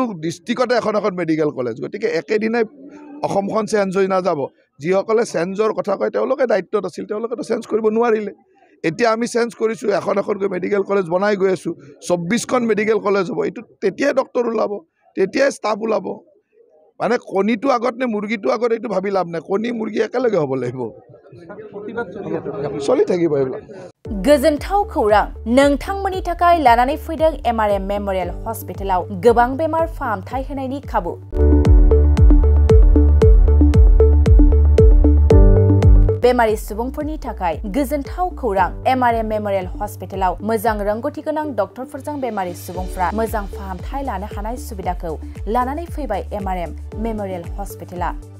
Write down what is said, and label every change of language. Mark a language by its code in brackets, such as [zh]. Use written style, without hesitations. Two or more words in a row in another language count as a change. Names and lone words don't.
[as] ডিষ্ট্ৰিক্টতে এখন [en] medical college [as] গতিকে একেদিনাই অসমখন চেঞ্জ হৈ নাযাব যিসকলে চেঞ্জৰ কথা কয় তেওঁলোকে দায়িত্বত আছিল তেওঁলোকেতো চেঞ্জ কৰিব নোৱাৰিলে এতিয়া আমি চেঞ্জ কৰিছোঁ এখনকৈ [en] medical college [as] বনাই গৈ আছোঁ ২৪খন [en] medical college [as] হ'ব এইটো তেতিয়াই ডক্টৰ ওলাব তেতিয়াই ষ্টাফ ওলাব মানে কণীটো আগত নে মুৰ্গীটো আগত এইটো ভাবি লাভ নাই কণী মুৰ্গী একেলগে হ'ব লাগিব চলি থাকিব এইবিলাক [brx] गोजोनथाव खौरां नोंथांमोननि थाखाय लानानै फैदों MRM मेमोरियल हस्पिटालाव गोबां बेमार फाहामथाय होनायनि खाबु बेमारि सुबुंफोरनि थाखाय गोजोनथाव खौरां MRM मेमोरियल हस्पिटालाव मोजां रोंग'थि गोनां डक्टरफोरजों बेमारि सुबुंफ्रा मोजां फाहामथाय लानो हानाय सुबिदाखौ लानानै फैबाय MRM मेमोरियल हस्पिटाला